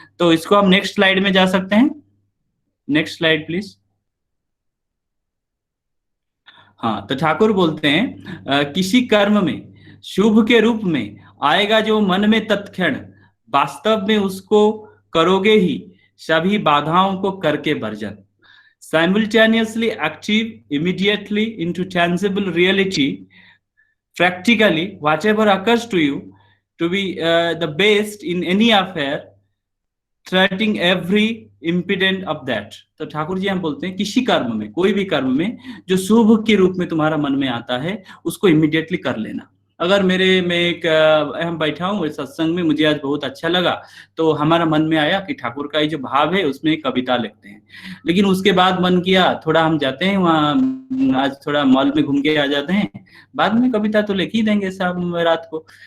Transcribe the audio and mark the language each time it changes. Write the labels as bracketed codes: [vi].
[hi] तो इसको हम नेक्स्ट स्लाइड में जा सकते हैं। [en] Next slide please. [hi] हाँ, तो ठाकुर बोलते हैं किसी कर्म में शुभ के रूप में आएगा जो मन में तत्क्षण, वास्तव में उसको करोगे ही सभी बाधाओं को करके version. [en] Simultaneously active immediately into tangible reality, practically whatever occurs to you to be the best in any affair, treating every impediment of that। [hi] तो ठाकुर जी हम बोलते हैं किसी कर्म में, कोई भी कर्म में जो शुभ के रूप में तुम्हारा मन में आता है उसको इमीडिएटली कर लेना। अगर हम बैठा हूँ सत्संग में, मुझे आज बहुत अच्छा लगा, तो हमारा मन में आया कि ठाकुर का ये जो भाव है उसमें एक कविता लिखते हैं। लेकिन उसके बाद मन किया थोड़ा हम जाते हैं वहाँ, आज थोड़ा मॉल में घूम के आ जाते हैं, बाद में कविता तो लिख ही देंगे शाम रात को।